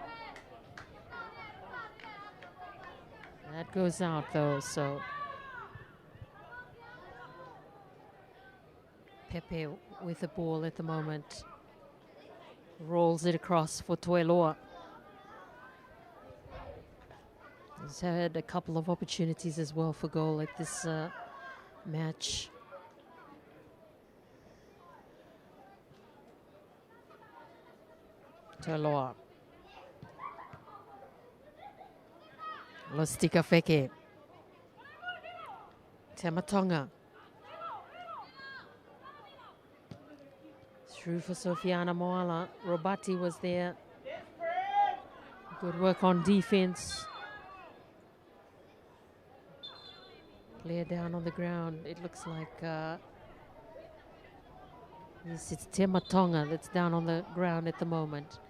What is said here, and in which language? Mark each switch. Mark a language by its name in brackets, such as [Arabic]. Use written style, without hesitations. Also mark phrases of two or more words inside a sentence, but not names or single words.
[English] That goes out though, so Pepe with the ball at the moment. Rolls it across for Toiloa. He's had a couple of opportunities as well for goal at this match. Toiloa. Lostika Feke. Tematonga. Through for Sofiana Moala. Robati was there. Good work on defense. Player down on the ground. It looks like yes, it's Tematonga that's down on the ground at the moment.